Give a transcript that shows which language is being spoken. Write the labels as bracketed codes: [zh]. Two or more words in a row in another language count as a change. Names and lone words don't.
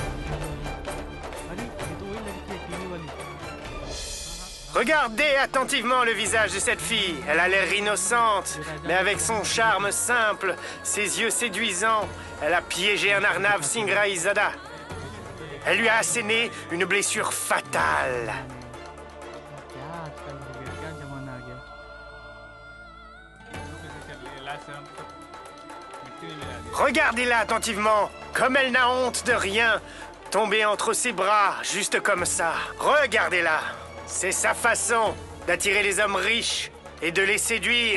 [hi] अरे ये तो वही लड़की है टीवी वाली। [fr] Regardez attentivement le visage de cette fille. Elle a l'air innocente, mais avec son charme simple, ses yeux séduisants, elle a piégé un Arnav Singh Raizada. Elle lui a asséné une blessure fatale. [hi] क्या आजकल हो गया, क्या जमाना आ गया। [fr] Regardez-la attentivement, comme elle n'a honte de rien, tombée entre ses bras, juste comme ça. Regardez-la. C'est sa façon d'attirer les hommes riches et de les séduire.